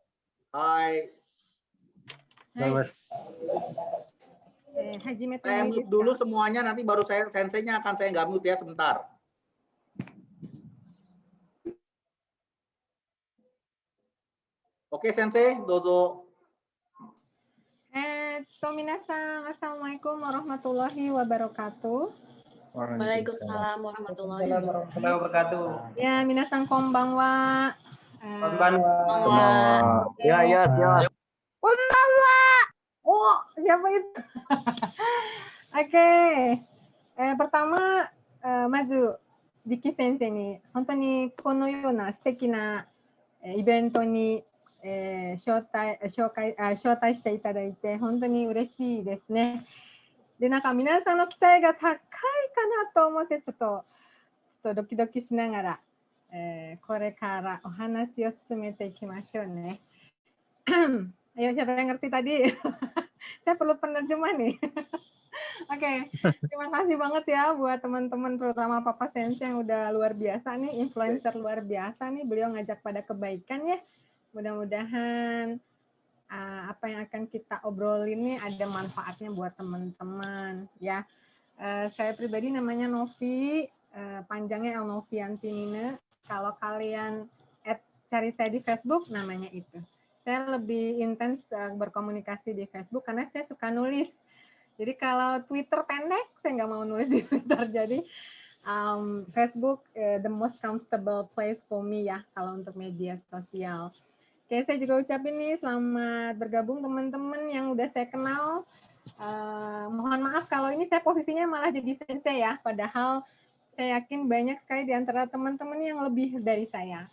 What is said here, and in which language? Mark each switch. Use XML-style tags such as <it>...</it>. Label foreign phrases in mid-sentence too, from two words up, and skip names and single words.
<id>Hai. Saya mute dulu semuanya, nanti baru senseinya akan saya nggak mute ya sebentar. Oke,</id> <ja>先生、どうぞ. Minasan,</ja> <ar>السلام عليكم ورحمة الله وبركاته. وعليكم السلام ورحمة الله wabarakatuh.</ar> <id>Ya,</id> <ja>皆さん こんばんは. Konbanwa.</ja> <id>Ya, siap. Konbanwa. Oh, siapa itu? Oke. Pertama,</id> <ja>まず Vicky 先生に, 本当にこのような素敵なイベントに招待していただいて本当に嬉しいですね。で、なんか皆さんの期待が高いかなと思ってちょっとドキドキしながら、これからお話を進めていきましょうね。</ja> <id>Ayo, siapa yang ngerti tadi? Saya perlu penerjemah nih. Oke, terima kasih banget ya buat teman-teman terutama Papa Sensei yang udah luar biasa nih, influencer luar biasa nih. Beliau ngajak pada kebaikan ya. Mudah-mudahan apa yang akan kita obrolin nih ada manfaatnya buat teman-teman ya. Saya pribadi namanya Novi, panjangnya Elnovianti Nina. Kalau kalian cari saya di Facebook namanya itu. Saya lebih intens berkomunikasi di Facebook karena saya suka nulis. Jadi kalau Twitter pendek, saya nggak mau nulis di Twitter. Jadi Facebook</id> <en>the most comfortable place for me</en> <id>ya kalau untuk media sosial. Oke, saya juga ucapin nih selamat bergabung teman-teman yang udah saya kenal. Mohon maaf kalau ini saya posisinya malah jadi sensei ya, padahal saya yakin banyak sekali di antara teman-teman yang lebih dari saya.</id>